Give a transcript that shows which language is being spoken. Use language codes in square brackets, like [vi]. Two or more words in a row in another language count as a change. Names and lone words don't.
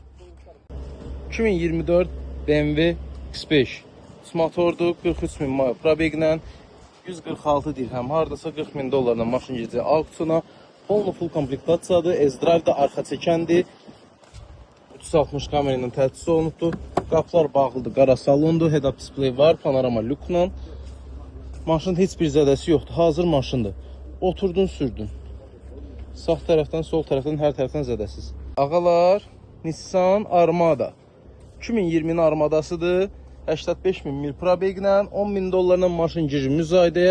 [az] 2024 BMW X5 motordur, 43.000 mil probeglə 146 dirhəm, hardasa $40.000 maşın gecə auksiyona. Polnu full komplektasiyadır, S-Drive da arxa çəkəndir. 360 kamera ilə təchiz olunubdur. Qapılar bağlıdır, qara salondur, [en] head-up display [az] var, panorama lüklə. Maşın heç bir zədəsi yoxdur, hazır maşındır. Oturdun, sürdün. Sağ tərəfdən, sol tərəfdən, hər tərəfdən zədəsiz. Ağalar, Nissan Armada 2020-nin Armadasıdır. 85.000 mil probeglə, $10.000 maşın girir müzayidəyə.